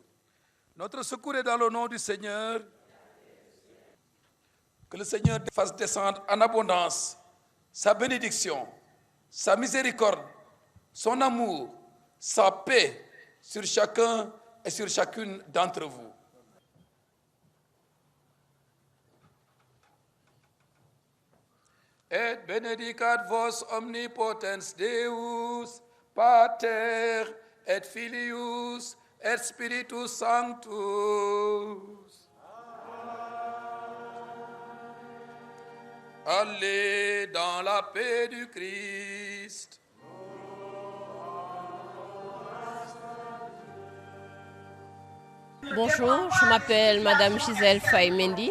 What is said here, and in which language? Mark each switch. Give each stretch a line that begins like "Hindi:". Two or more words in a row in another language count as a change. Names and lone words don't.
French: Notre secours est dans le nom du Seigneur. Que le Seigneur fasse descendre en abondance sa bénédiction, sa miséricorde, son amour, sa paix sur chacun et sur chacune d'entre vous.
Latin: Et benedicat vos omnipotens Deus, Pater et Filius et Spiritus Sanctus.
French: Allez dans la paix du Christ. Bonjour, je m'appelle Madame Gisèle Faye-Mendy.